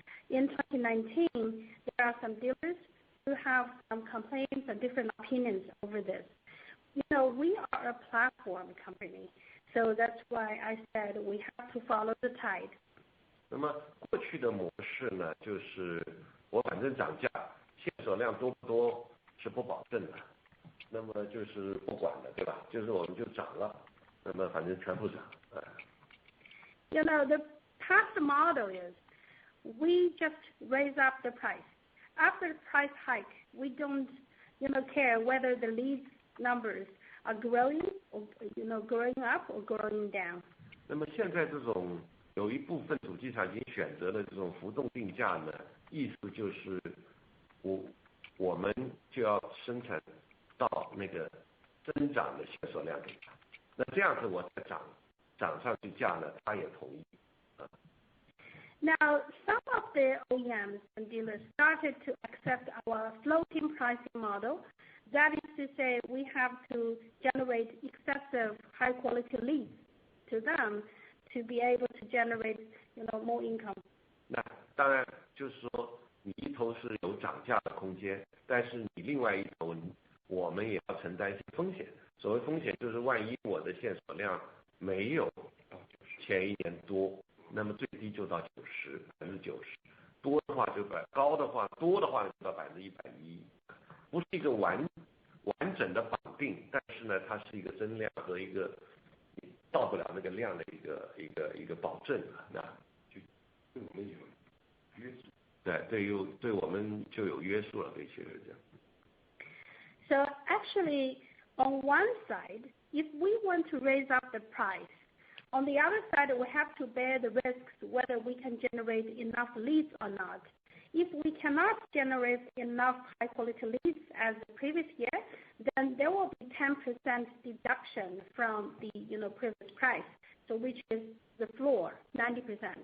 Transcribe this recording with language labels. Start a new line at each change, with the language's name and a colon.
English: In 2019, there are some dealers who have some complaints and different opinions over this. You know, we are a platform company, so that's why I said we have to follow the tide.
Chinese: 那么过去的模式呢，就是我反正涨价，线索量多不多是不保证的，那么就是不管的，对吧？就是我们就涨了，那么反正全部涨。
English: You know, the past model is we just raise up the price. After the price hike, we don't care whether the leads numbers are growing or growing up or growing down.
Chinese: 那么现在这种有一部分主机厂已经选择了这种浮动定价呢，意思就是我们就要生产到那个增长的销售量给他，那这样子我再涨上去价呢，他也同意。
English: Now, some of the OEMs and dealers started to accept our floating pricing model. That is to say, we have to generate excessive high-quality leads to them to be able to generate, more income.
Chinese: 那当然就是说，你一头是有涨价的空间，但是你另外一头，我们也要承担一些风险。所谓风险就是万一我的线索量没有前一年多，那么最低就到90%，90%，多的话就高的话多的话就到110%，不是一个完整的绑定，但是呢，它是一个增量和一个到不了那个量的一个保证啊，那就对我们有约束，对我们就有约束了，对，确实这样。
English: So actually, on one side, if we want to raise up the price, on the other side, we have to bear the risks whether we can generate enough leads or not. If we cannot generate enough high-quality leads as the previous year, then there will be 10% deduction from the previous price, so which is the floor, 90%.